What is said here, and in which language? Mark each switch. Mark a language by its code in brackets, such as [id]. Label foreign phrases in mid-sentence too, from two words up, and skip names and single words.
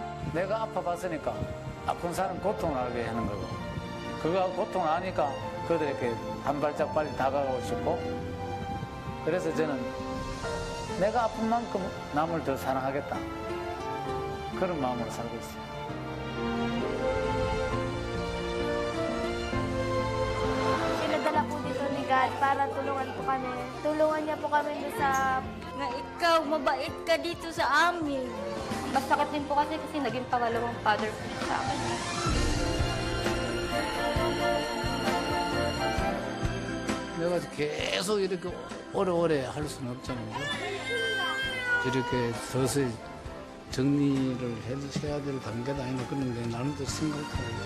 [ko] 내가 아파봤으니까 아픈 사람 고통을 알게 하는 거고, 그가 고통을 아니까 그들에게 한 발짝 빨리 다가가고 싶고, 그래서 저는 내가 아픈 만큼 남을 더 사랑하겠다, 그런 마음으로 살고 있어요. [tl] Pinadala po dito ni God para tulungan po kami. Tulungan niya po kami doon sa... Na ikaw, mabait ka dito sa amin. Mas sakit din po kasi naging pangalawang father po siya sa akin. [ko] 내가 계속 이렇게 오래오래 할 수는 없잖아요. 이렇게 서서히 정리를 해야 될 단계도 아닌가, 그런데 나름대로 생각하고.